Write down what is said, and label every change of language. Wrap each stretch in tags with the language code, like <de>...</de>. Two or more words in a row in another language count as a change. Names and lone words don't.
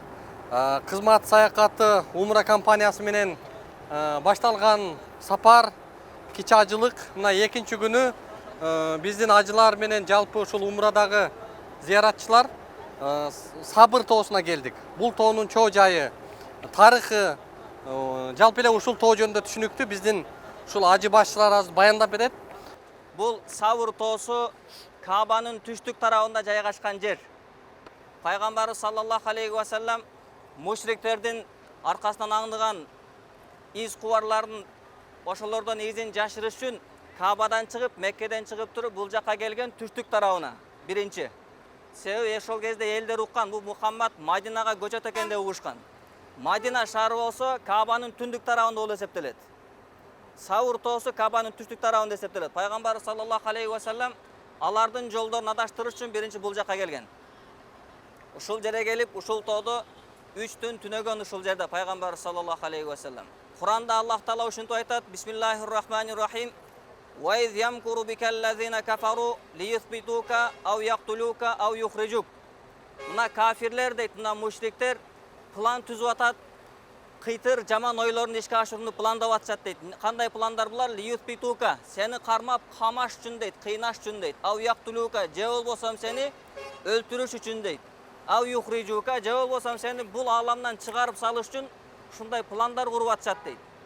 <ky>Кызмат саякаты Умра компаниясы менен башталган сапар, кичи ажылык, мына экинчи күнү биздин ажылар менен жалпы ушул умрадагы зияратчылар Сабыр тоосуна келдик. Бул тоонун чоо жайы, тарыхы, жалпы эле ушул тоо жөнүндө түшүнүктүү биздин ушул ажы башчылар азыр баяндап берет. Бұл Сабыр тоосу Кабанын түштүк тарабында жайгашкан жер. Пайгамбар</ky> <ar>صلى الله عليه وسلم</ar> <ky>мушриктердин аркасынан аңдыган из кубарларын ошолордон изин жашырыш үчүн Кабадан чыгып, Меккеден чыгып туруп бул жакка келген түштүк тарабына. Биринчи. Себеби ошол кезде элдер уккан, бул Мухаммад Мадинага көчөт экен деп угушкан. Мадина шаары болсо Кабанын түндүк тарабында болуп эсептелет. Сабыр тоосу Кабанын түштүк тарабында эсептелет. Пайгамбар</ky> <ar>صلى الله عليه وسلم</ar> <ky>алардын жолдорун адаштырыш үчүн биринчи бул жакка келген. Ушул жерге келип, ушул тоодо 3 түн түнөгөн ушул жерде Пайгамбар</ky> <ar>صلى الله عليه وسلم.</ar> <ky>Куранда Аллах Таала ушинтип айтат:</ky> <ar>بسم الله الرحمن الرحيم. وإذ يمكر بك الذين كفروا ليثبتوك أو يقتلوك أو يخرجوك.</ar> <ky>Мына кафирлер дейт, мына мушриктер план түзүп атат. Кыйтыр жаман ойлорун ишке ашырууну пландап атышат дейт. Кандай пландар булар? Liyuthbituka, сени кармап камаш үчүн дейт, кыйнаш үчүн дейт.</ky> <ar>أو يقتلوك,</ar> <ky>же болбосом сени өлтүрүш үчүн дейт.</ky> <ar>أو يخرجوك,</ar> <ky>же болбосом сени бул ааламдан чыгарып салыш үчүн ушундай пландар куруп атышат дейт.</ky>